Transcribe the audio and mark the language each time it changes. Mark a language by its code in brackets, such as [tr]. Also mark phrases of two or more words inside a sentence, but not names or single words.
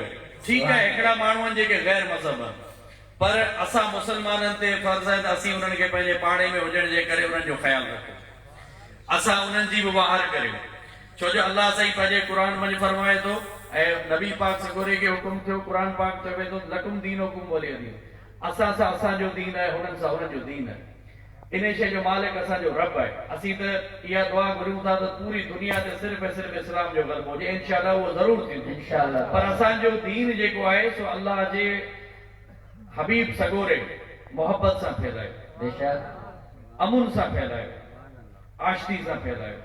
[sd] ठीकु आहे, हिकिड़ा माण्हू आहिनि जेके गैर मज़हब आहिनि, पर असां मुसलमाननि ते फर्ज़ आहे त असीं उन्हनि खे पंहिंजे पाड़े में हुजण जे करे उन्हनि जो ख़्यालु रखूं, असां उन्हनि जी बि वहार करियूं। छो जो अल्लाह साईं पंहिंजे क़ुरान में फरमाए थो ऐं नबी पाक सगोरे खे हुकुम थियो, क़ुरान पाक चवे थो [ar] لكم دينكم ولي دين, [sd] असां सां असांजो दीन आहे, हुननि सां हुननि जो दीन आहे। इन शइ जो मालिक असांजो रब आहे। असीं त इहा दुआ घुरूं था त पूरी दुनिया ते सिर्फ़ ऐं सिर्फ़ इस्लाम जो ग़लबो हुजे। इंशाअल्लाह उहो ज़रूरु थींदो इंशाअल्लाह। पर असांजो दीन जेको आहे सो अल्लाह जे हबीब सगोरे मोहब्बत सां फैलायो, बेशक अमुन सां फैलायो, आशिकी सां फैलायो।